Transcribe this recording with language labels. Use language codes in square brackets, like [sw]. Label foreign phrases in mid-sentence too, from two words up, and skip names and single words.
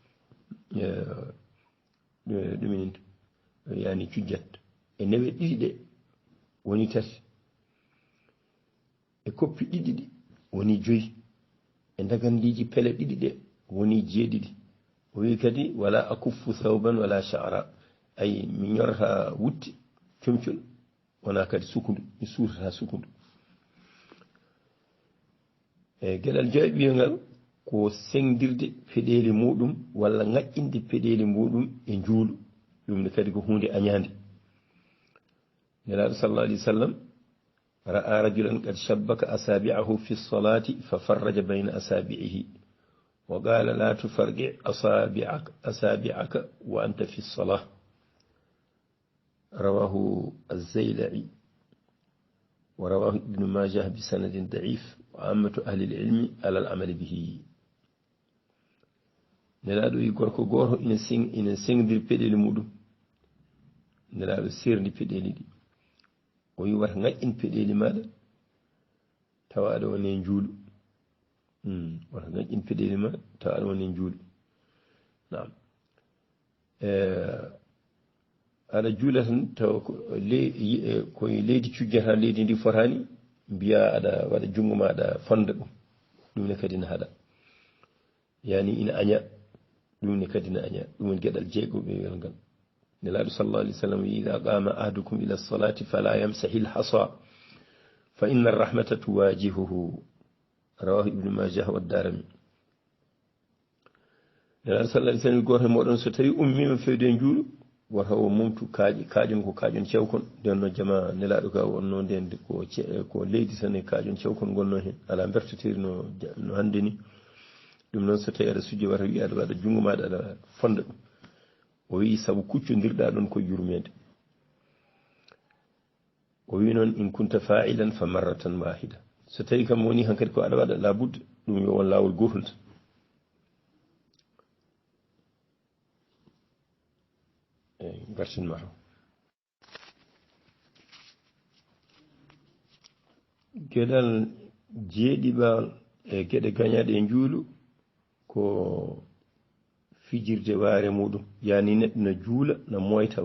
[ff] ɗuminen yani cujjat e newe ɗiɗi ɗe woni tati e koppi ɗiɗi ɗi woni joyi e dagandiji pele ɗiɗi ɗe woni jeeɗiɗi o wi kadi [ar] ولا أكف ثوبا ولا شعرا [ff] ay mi ñorata wutti comcol wona kadi sukundu mi suurata sukundu e geɗal joyɓiyngal ko sengdirde feɗeli muɗum walla ŋaƴƴinde peɗeli muɗum e juulu ɗum ne kadi ko hunde añande nelaɗo [ar] صلى الله عليه وسلم رأى رجلا قد شبك أصابعه في الصلاة ففرج بين أصابعه وقال لا تفرق أصابعك وأنت في الصلاة رواه الزيلعي ورواه ابن ماجه بسند ضعيف وعامة أهل العلم على العمل به [ff] nelaɗo yi gorko goto ina sengdir peɗeli muɗum nelaɗo serdi peɗeli ɗi o wi wata ŋaƴƴin peɗeli maɗa tawa aɗa woni juulu wata ŋaƴƴin peɗeli maɗa tawa aɗa woni juulu nam aɗa juula tan tawa koye leydi cujjata leydi ndi fotani mbiya aɗa waɗa jungo ma aɗa fonda ɗum ne kadi ne haɗa yani ina aña ɗum ne kadi ne aña ɗum woni gueɗal jeegoɓe wel ngal nelaɗo [ar] صلى الله عليه وسلم إذا قام أحدكم إلى الصلاة فلا يمسح الحصى فإن الرحمة تواجهه رواه ابن ماجه والدارمي [ff] nelaɗo [ar] صلى الله عليه وسلم [ff] goto moɗon so tawi ummima fewde juuɗo wata o mumtu kaƴon ko kaƴon cewkon nden no jama nelaɗo ka wonno nden ko leydi tan e kaƴon cewkon gonno hen ala berteteri no hande ni ɗum noon so tawi aɗa sujjo wata wi aɗa waɗa jungo maɗa aɗa fonda ɗum o wi saabu kuccodirɗa ɗon ko yurmede o wi noon [ar] إن كنت فاعلا فمرة واحدة [ff] so tawi kam woni hankadi ko aɗa waɗa labudde ɗum yo won lawol gotol tan eyi gartinma to gueɗal jeeɗiɓal e gueɗe gañaɗe e juulu ko fijirde waare muɗum yani neɗɗo no juula no moyta